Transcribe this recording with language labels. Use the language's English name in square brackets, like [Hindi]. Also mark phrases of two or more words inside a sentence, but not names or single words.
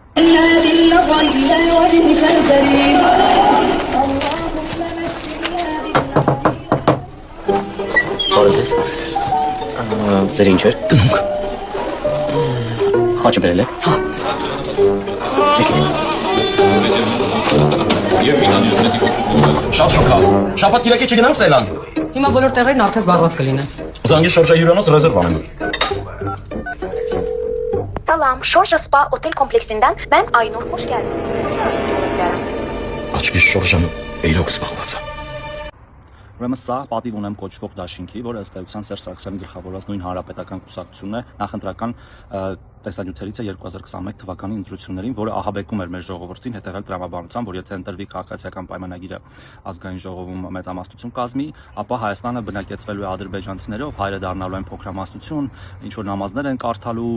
[Armenian] Բարև ձեր ինչ էր։ Խաչը բերել եք։ Հա։ Շատ շոքա։ Շաբաթ կիրակի չգնամ Սելան։ Հիմա բոլոր տեղերն արդեն զբաղված կլինեն։ Զանգի Շորժա հյուրանոց ռեզերվ անեմ։ [Turkish] Salam, Şorja Spa otel kompleksinden ben Aynur, hoş geldiniz. [Armenian] Աչքի Շորժան իրոք զբաղված է։ Ուրեմն սա պատիվ ունեմ կոչվող դաշինքի, որը ըստ էության Սերժ Սարգսյանի գլխավորած նույն հանրապետական կուսակցությունն է նախընտրական տեսանյութերից է 2021 թվականի ընտրություններին, որը ահաբեկում էր մեր ժողովրդին հետևել տրամաբանության, որ եթե ընտրվի քաղաքացիական պայմանագիրը ազգային ժողովում մեծամասնություն կազմի, ապա Հայաստանը բնակեցվելու է ադրբեջանցիներով, հայերը դառնալու են փոքրամասնություն, ինչ որ նամազներ են կարդալու,